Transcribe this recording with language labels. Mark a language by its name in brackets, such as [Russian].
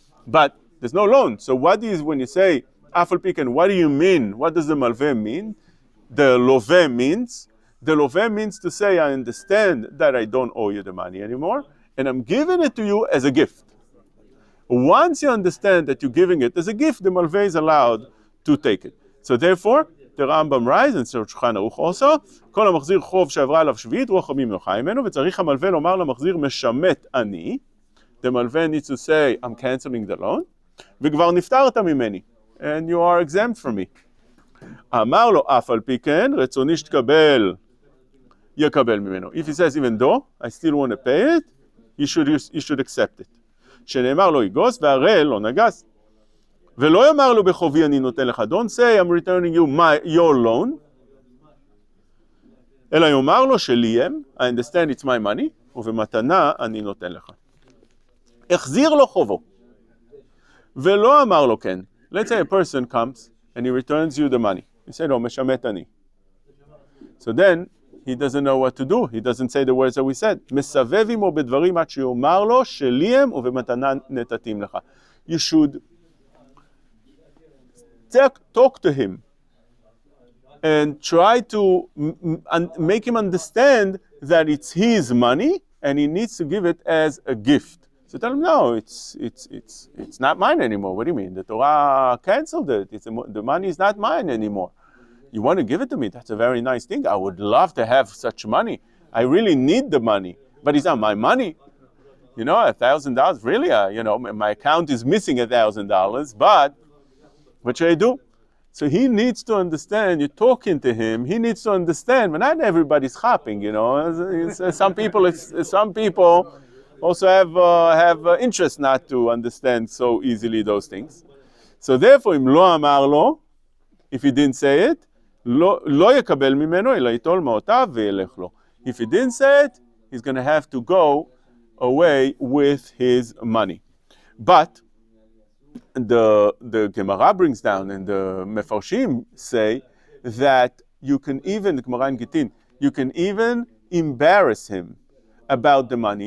[English] But there's no loan. So what is, when you say Af al pi ken, what do you mean? What does the Malveh mean? The Loveh means? The Loveh means to say, I understand that I don't owe you the money anymore, and I'm giving it to you as a gift. Once you understand that you're giving it as a gift, the Malveh is allowed to take it. So therefore, the Rambam writes, and Shulchan Aruch also, [Hebrew] כל המחזיר חוב שעברה עליו שביעית, רוח חמים נוחה ממנו, וצריך המלווה לומר למחזיר משמט אני. [English] The Malveh needs to say, I'm canceling the loan, [Hebrew] וכבר נפטרת ממני, [English] and you are exempt from me. [Hebrew] אמר לו, אף על פי כן, רצוני שתקבל, יקבל ממנו. [English] If he says, even though I still want to pay it, you should accept it. [Hebrew] שנאמר לו יגוס, והרי לא נגס. ולא יאמר לו בחובי אני נותן לך, [English] don't say I'm returning you your loan, [Hebrew] אלא יאמר לו שלי הם, [English] I understand it's my money, [Hebrew] ובמתנה אני נותן לך. החזיר לו חובו, ולא אמר לו כן. [English] Let's say a person comes and he returns you the money. You say, no, [Hebrew] משמט אני. [English] So then, he doesn't know what to do. He doesn't say the words that we said. [Hebrew] מסבב עמו בדברים עד שיאמר לו שלי הם ובמתנה נתתים לך. [English] You should talk to him and try to make him understand that it's his money and he needs to give it as a gift. So tell him, no, it's not mine anymore. What do you mean? The Torah canceled it. The money is not mine anymore. You want to give it to me? That's a very nice thing. I would love to have such money. I really need the money, but it's not my money. You know, $1,000, really? My account is missing $1,000, but what should I do? So he needs to understand, you're talking to him, he needs to understand, but not everybody's hopping, Some people also have interest not to understand so easily those things. So therefore, [Hebrew] אם לא אמר לו, [English] if he didn't say it, [Hebrew] לא יקבל ממנו, אלא ייטול מעותיו וילך לו. [English] If he didn't say it, he's going to have to go away with his money. But the Gemara brings down, and the Mefarshim say that you can even, the Gemara in Gittin, you can even embarrass him about the money.